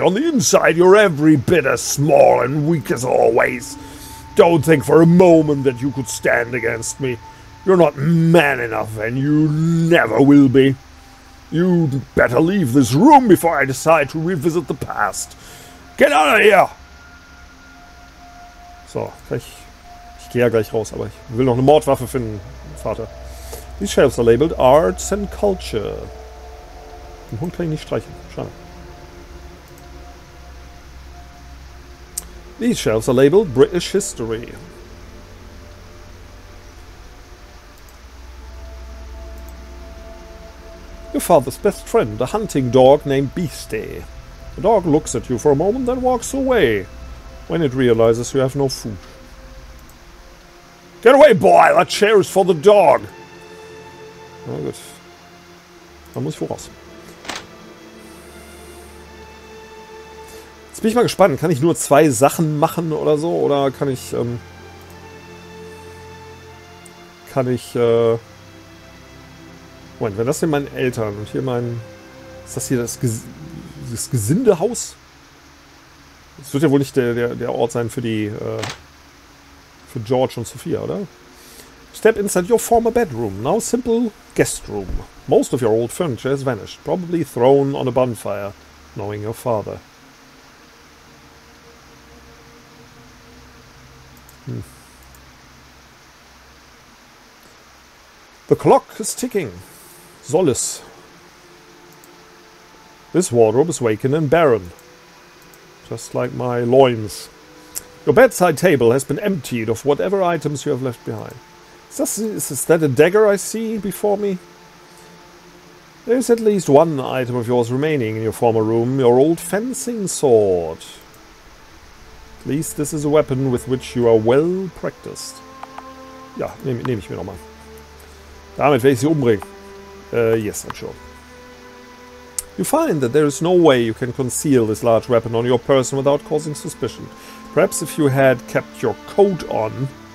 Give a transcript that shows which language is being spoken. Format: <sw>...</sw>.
<en>On the inside, you're every bit as small and weak as always. Don't think for a moment that you could stand against me. You're not man enough, and you never will be. You'd better leave this room before I decide to revisit the past. Get out of here!</en> <de>So, ich gehe ja gleich raus, aber ich will noch eine Mordwaffe finden, Vater.</de> <en>These shelves are labeled Arts and Culture.</en> <de>Den Hund kann ich nicht streichen. Schade.</de> <en>These shelves are labeled British History. Your father's best friend, a hunting dog named Beastie. The dog looks at you for a moment, then walks away, when it realizes you have no food. Get away, boy! That chair is for the dog!</en> <de>Na gut. Dann muss ich voraus. Jetzt bin ich mal gespannt. Kann ich nur 2 Sachen machen oder so? Oder kann ich... Moment, wenn das hier meinen Eltern und hier mein... Ist das hier das Gesindehaus? Das wird ja wohl nicht der Ort sein für die... für George und Sophia, oder?</de> <en>Step inside your former bedroom, now simple guest room. Most of your old furniture has vanished, probably thrown on a bonfire, knowing your father. The clock is ticking.</en> <de>Soll es.</de> <en>This wardrobe is vacant and barren. Just like my loins. Your bedside table has been emptied of whatever items you have left behind. Is that a dagger I see before me? There is at least one item of yours remaining in your former room, your old fencing sword. At least this is a weapon with which you are well practiced.</en> <de>Ja, nehme ich mir nochmal. Damit werde ich sie umbringen.</de> <en>Yes, I'm sure. You find that there is no way you can conceal this large weapon on your person without causing suspicion. Perhaps if you had kept your coat on...</en>